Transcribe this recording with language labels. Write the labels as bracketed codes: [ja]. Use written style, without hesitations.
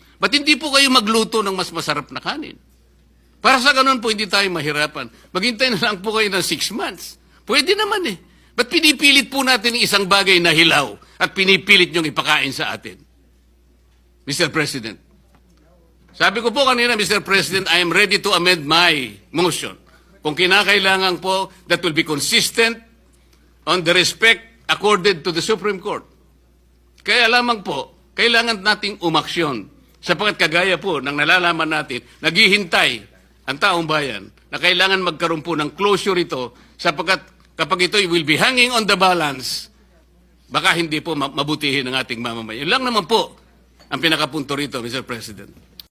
[tl] Ba't hindi po kayo magluto ng mas masarap na kanin? Para sa ganun po, hindi tayo mahirapan. Maghintay na lang po kayo ng 6 months. Pwede naman eh. Ba't pinipilit po natin yung isang bagay na hilaw at pinipilit niyong ipakain sa atin? Mr. President. Sabi ko po kanina, Mr. [en] President, I am ready to amend my motion. [tl] Kung kinakailangan po, [en] that will be consistent on the respect accorded to the Supreme Court. [tl] Kaya lamang po, kailangan nating umaksyon. Sapagkat kagaya po ng nalalaman natin, naghihintay ang taong bayan na kailangan magkaroon po ng closure ito sapagkat kapag ito [en] will be hanging on the balance, [tl] baka hindi po mabutihin ang ating mamamayan. Yun lang naman po ang pinakapunto rito, Mr. President.